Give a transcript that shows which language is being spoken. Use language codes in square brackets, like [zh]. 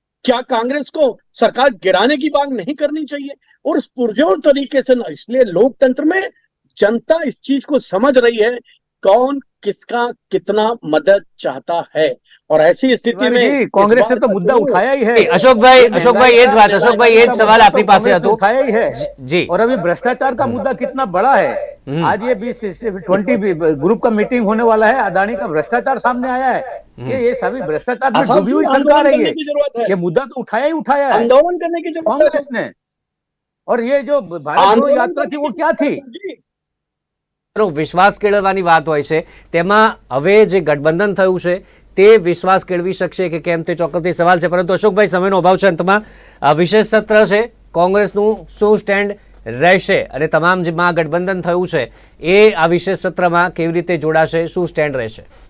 [hi] क्या कांग्रेस को सरकार गिराने की मांग नहीं करनी चाहिए? और उस पुरजोर तरीके से ना, इसलिए लोकतंत्र में जनता इस चीज को समझ रही है, कौन किसका कितना मदद चाहता है। और ऐसी स्थिति में कांग्रेस ने तो मुद्दा उठाया ही है। [gu] अशोकभाई ये જ વાત, अशोकभाई ये જ सवाल આપની પાસે હતો। [hi] उठाया ही है जी। और अभी भ्रष्टाचार का मुद्दा कितना बड़ा है। आज ये 20 ग्रुप का मीटिंग होने वाला है, अदानी का भ्रष्टाचार सामने आया है। ये सभी भ्रष्टाचार में डूबी हुई सरकार है। ये मुद्दा तो उठाया ही उठाया है आंदोलन करने की जरूरत कांग्रेस ने। और ये जो भारत जोड़ो यात्रा थी वो क्या थी? [gu] વિશ્વાસ કેળવવાની વાત હોય છે, તેમાં હવે જે ગઠબંધન થયું છે તે વિશ્વાસ કેળવી શકશે કે કેમ તે ચોક્કસથી સવાલ છે। પરંતુ અશોકભાઈ, સમયનો અભાવ છે, અંતમાં વિશેષ સત્ર છે, કોંગ્રેસનું શું સ્ટેન્ડ રહેશે અને તમામ જે ગઠબંધન થયું છે એ આ વિશેષ સત્રમાં કેવી રીતે જોડાશે, શું સ્ટેન્ડ રહેશે?